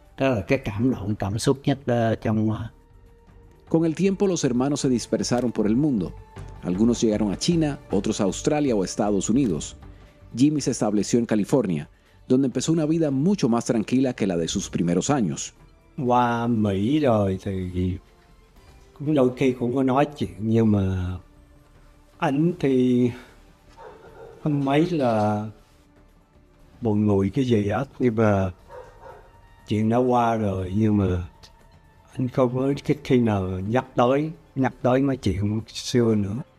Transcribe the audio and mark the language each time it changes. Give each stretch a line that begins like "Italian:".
Vietnamese: Đó là cái cảm xúc nhất trong.
Spanish: Con el tiempo los hermanos se dispersaron por el mundo. Algunos llegaron a China, otros a Australia o Estados Unidos. Jimmy se estableció en California, donde empezó una vida mucho más tranquila que la de sus primeros años.
Vietnamese: Qua Mỹ rồi thì cũng đôi khi cũng có nói chuyện, nhưng mà anh thì không mấy là buồn ngùi cái gì hết, nhưng mà chuyện đã qua rồi, nhưng mà anh không có khi nào nhắc tới mấy chuyện xưa nữa.